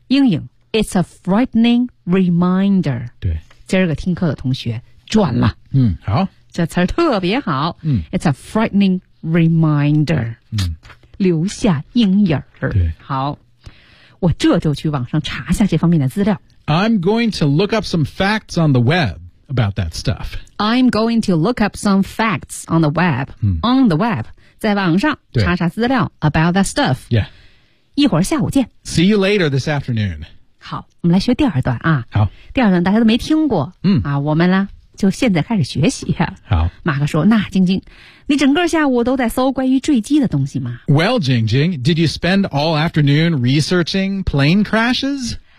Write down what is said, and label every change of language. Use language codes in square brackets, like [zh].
[zh] 阴影 [en] It's a frightening reminder. [zh] 对今儿个听课的同学转了。嗯好。这词儿特别好。嗯 [en] It's a frightening reminder. [zh] 嗯留下阴影。对。好。我这就去网上查一下这方面的资料。 [en] I'm going to look up some facts on the web. About that stuff. I'm going to look up some facts on the web.、 [zh] 嗯、 [en] on the web. [zh] 在网上查查资料 [en] about that stuff. Yeah. [zh] 一会儿下午见。 [en] See you later this afternoon. [zh] 好我们来学第二段啊。好。第二段大家都没听过。嗯。啊我们呢就现在开始学习。好。马克说那晶晶你整个下午都在搜关于坠机的东西吗 [en] Well, 晶晶 did you spend all afternoon researching plane crashes?